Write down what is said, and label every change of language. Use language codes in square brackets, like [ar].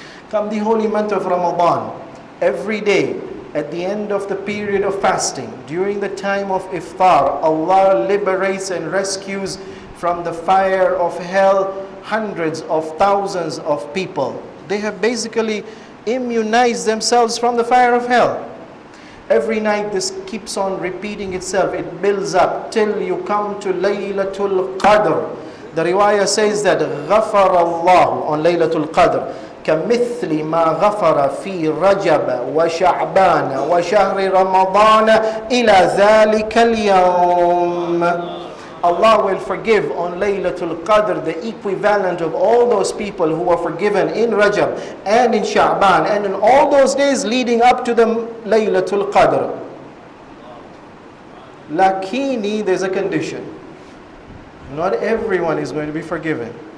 [en] Come the holy month of Ramadan, every day at the end of the period of fasting, during the time of iftar, Allah liberates and rescues from the fire of hell hundreds of thousands of people. They have basically immunized themselves from the fire of hell. Every night this keeps on repeating itself. It builds up till you come to Laylatul Qadr. The riwayah says that [ar] غَفَرَ اللَّهُ on Laylatul Qadr كَمِثْلِ مَا غَفَرَ فِي رَجَبَ وَشَعْبَانَ وَشَهْرِ رَمَضَانَ إِلَى ذَلِكَ الْيَوْمِ. [en] Allah will forgive on Laylatul Qadr the equivalent of all those people who were forgiven in Rajab and in Sha'ban and in all those days leading up to the Laylatul Qadr. Lakini, there's a condition. Not everyone is going to be forgiven.